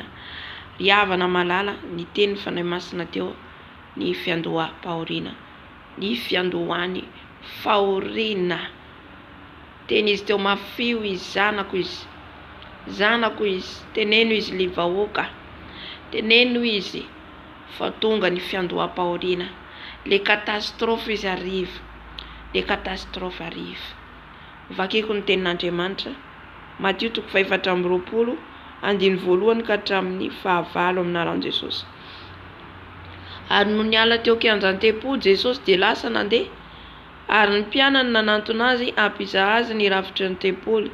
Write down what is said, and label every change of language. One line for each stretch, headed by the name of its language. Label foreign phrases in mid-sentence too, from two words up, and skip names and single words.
Malagasy: Riavana malala ny teny fanahy masina teo, ny fiandoham-pahoriana, ny fiandohany fahoriana. Teny izy teo mafio izy, zanako izy, teneno izy li vahoaka, teneno izy fa tonga ny fiandoham-pahoriana.
French: Le catastrophe izy arrive, le catastrophe arrive.
Malagasy: Vakiko ny tenin'Andriamanitra Matteo 4:20 andiny voalohany ka hatramin'ny 9 amin'ny anaran'i Jesosy. Ary no niala teo kianjan-tempo Jesosy dia lasa nandeha, ary ny mpianany nanantona azy hampizaha azy ny rafitry ny tempoly.